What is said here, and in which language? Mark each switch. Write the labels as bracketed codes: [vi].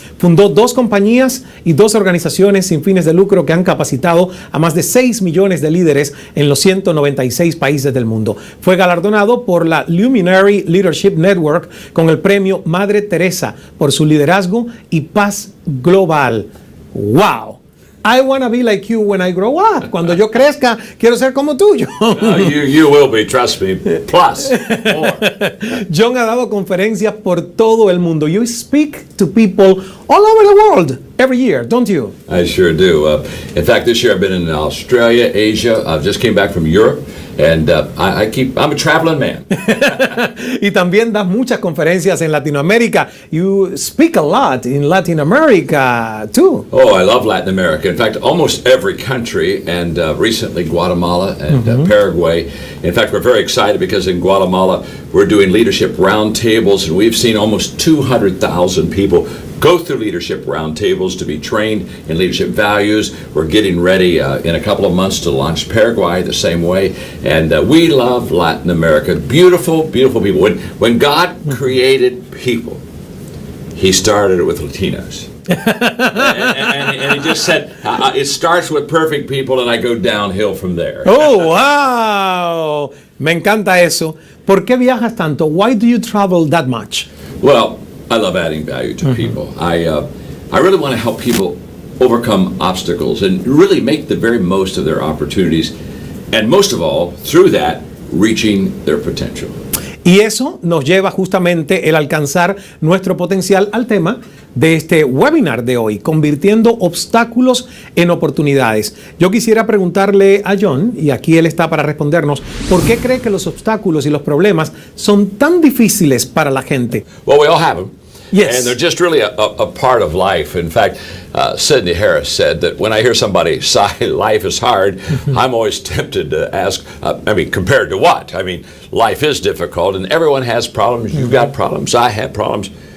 [es] Fundó 2 compañías y 2 organizaciones sin fines de lucro que han capacitado a más de 6 millones de líderes en los 196 países del mundo. Fue galardonado por la Luminary Leadership Network con el premio Madre Teresa por su liderazgo y paz global. ¡Wow! [en] I want to be like you when I grow up. [es] Cuando yo crezca, quiero ser como tú, John. [en] You will be, trust me. Plus, more. [es] John ha dado conferencias por todo el mundo. [en] You speak to people all over the world every year, don't you? I sure do. In fact, this year I've been in Australia, Asia. I just came back from Europe. And I'm a traveling man. [es] Y también das muchas conferencias en Latinoamérica. [en] You speak a lot in Latin America too. Oh, I love Latin America. In fact, almost every country, and recently Guatemala and Paraguay. In fact, we're very excited because in Guatemala we're doing leadership roundtables, and we've seen almost 200,000 people go through leadership roundtables to be trained in leadership values. We're getting ready in a couple of months to launch Paraguay the same way. And we love Latin America. Beautiful, beautiful people. When God created people, He started it with Latinos. and he just said, it starts with perfect people and I go downhill from there. [es] Oh, wow. Me encanta eso. ¿Por qué viajas tanto? [en] Why do you travel that much? Well, I love adding value to people. I really want to help people overcome obstacles and really make the very most of their opportunities, and most of all, through that, reaching their potential. [es] Y eso nos lleva justamente el alcanzar nuestro potencial al tema de este webinar de hoy, convirtiendo obstáculos en oportunidades. Yo quisiera preguntarle a John, y aquí él está para respondernos, ¿por qué cree que los obstáculos y los problemas son tan difíciles para la gente? [en] Well, we all have them. Yes. And they're just really a part of life. In fact, Sidney Harris said that when I hear somebody sigh, life is hard, I'm always tempted to ask, compared to what? I mean, life is difficult and everyone has problems. You've got problems. I have problems.